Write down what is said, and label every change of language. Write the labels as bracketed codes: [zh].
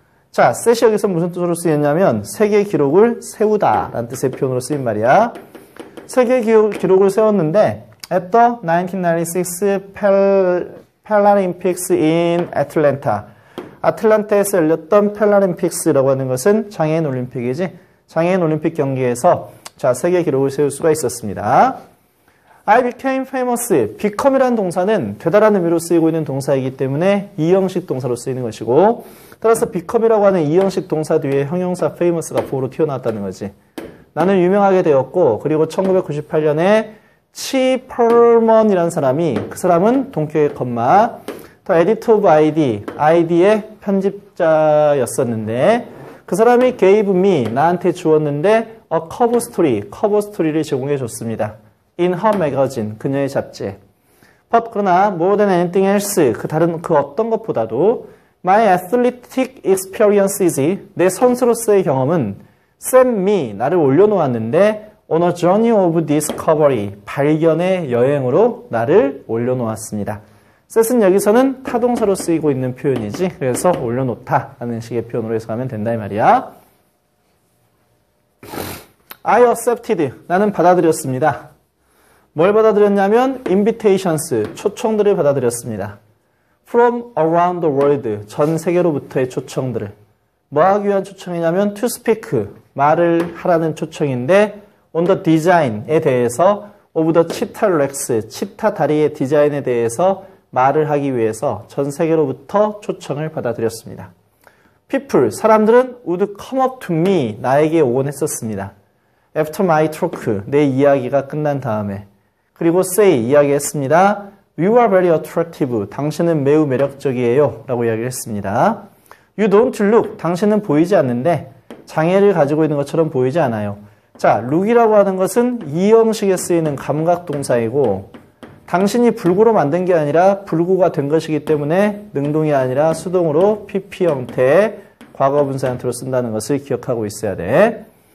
[ko] 자, set이 여기서 무슨 뜻으로 쓰였냐면 세계 기록을 세우다 라는 뜻의 표현으로 쓰인 말이야. 세계 기록을 세웠는데 [en] at the 1996 Paralympics in Atlanta. [ko] 아틀란타에서 열렸던 패럴림픽스라고 하는 것은 장애인 올림픽이지. 장애인 올림픽 경기에서 자, 세계 기록을 세울 수가 있었습니다. [en] I became famous. [ko] become이라는 동사는 되다라는 의미로 쓰이고 있는 동사이기 때문에 이형식 동사로 쓰이는 것이고 따라서 become이라고 하는 이형식 동사 뒤에 형용사 famous가 보호로 튀어나왔다는 거지. 나는 유명하게 되었고 그리고 1998년에 치 펄먼이라는 사람이 그 사람은 동격의 컴마 더 에디터 오브 아이디의 편집자였었는데 그 사람이 [en] gave me [ko] 나한테 주었는데 a 커버 스토리를 제공해 줬습니다. [en] In her magazine [ko] 그녀의 잡지에. [en] But [ko] 그러나 [en] more than anything else [ko] 그 다른 그 어떤 것보다도 [en] my athletic experiences [ko] 내 선수로서의 경험은 [en] set me [ko] 나를 올려놓았는데 [en] on a journey of discovery [ko] 발견의 여행으로 나를 올려놓았습니다. set은 여기서는 타동사로 쓰이고 있는 표현이지 그래서 올려놓다 라는 식의 표현으로 해석하면 된다 이 말이야. [en] I accepted [ko] 나는 받아들였습니다. 뭘 받아들였냐면 [en] invitations [ko] 초청들을 받아들였습니다. [en] From around the world [ko] 전 세계로부터의 초청들을 뭐 하기 위한 초청이냐면 [en] to speak [ko] 말을 하라는 초청인데 [en] on the design [ko] 에 대해서 [en] of the cheetah legs [ko] 치타 다리의 디자인에 대해서 말을 하기 위해서 전 세계로부터 초청을 받아들였습니다. [en] People, 사람들은 would come up to me, [ko] 나에게 오곤 했었습니다. [en] After my talk, [ko] 내 이야기가 끝난 다음에. 그리고 [en] say, [ko] 이야기했습니다. [en] You are very attractive, [ko] 당신은 매우 매력적이에요 라고 이야기를 했습니다. [en] You don't look, [ko] 당신은 보이지 않는데 장애를 가지고 있는 것처럼 보이지 않아요. 자, look이라고 하는 것은 이 형식에 쓰이는 감각동사이고 당신이 불구로 만든 게 아니라 불구가 된 것이기 때문에 능동이 아니라 수동으로 PP 형태의 과거분사 형태로 쓴다는 것을 기억하고 있어야 돼.